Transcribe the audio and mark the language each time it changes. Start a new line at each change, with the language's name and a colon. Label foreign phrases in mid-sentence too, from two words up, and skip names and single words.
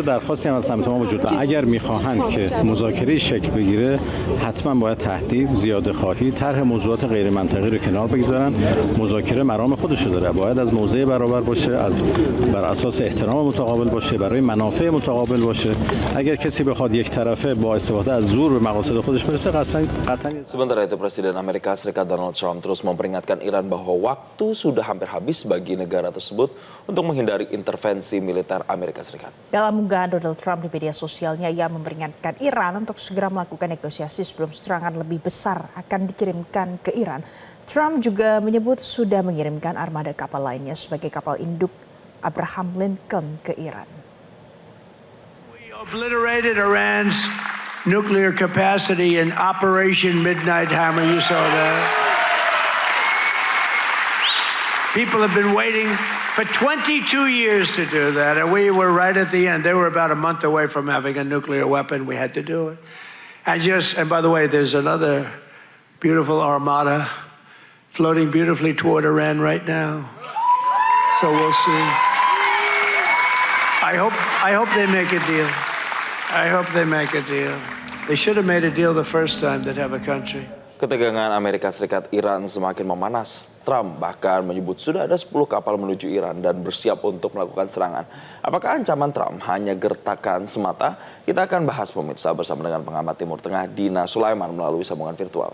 Persian: درخواستی هم از سمت ما وجود داره. اگر میخواهند که مذاکره شکل بگیره حتما باید تهدید، زیاده خواهی، طرح موضوعات غیر منطقی رو کنار بگذارن. مذاکره مرام خودش رو داره، باید از موضع برابر باشه، از بر اساس احترام متقابل باشه، برای منافع متقابل باشه. اگر کسی بخواد یک طرفه با استفاده از زور به مقاصد خودش برسه قطعا.
Indonesian: Sementara itu Presiden Amerika Serikat Donald Trump terus memperingatkan Iran bahwa waktu sudah hampir habis bagi negara tersebut untuk menghindari intervensi militer Amerika Serikat. Dalam unggahan Donald Trump di media sosialnya, ia memperingatkan Iran untuk segera melakukan negosiasi sebelum serangan lebih besar akan dikirimkan ke Iran. Trump juga menyebut sudah mengirimkan armada kapal lainnya sebagai kapal induk Abraham Lincoln ke Iran.
English: We obliterated Iran's nuclear capacity in Operation Midnight Hammer. You saw that. People have been waiting for 22 years to do that, and we were right at the end. They were about a month away from having a nuclear weapon. We had to do it. And by the way, there's another beautiful armada floating beautifully toward Iran right now. So we'll see. I hope they make a deal. I hope they make a deal. They should have made a deal the first time they'd have a country.
Indonesian: Ketegangan Amerika Serikat Iran semakin memanas. Trump bahkan menyebut sudah ada 10 kapal menuju Iran dan bersiap untuk melakukan serangan. Apakah ancaman Trump hanya gertakan semata? Kita akan bahas pemirsa bersama dengan pengamat Timur Tengah Dina Sulaiman melalui sambungan virtual.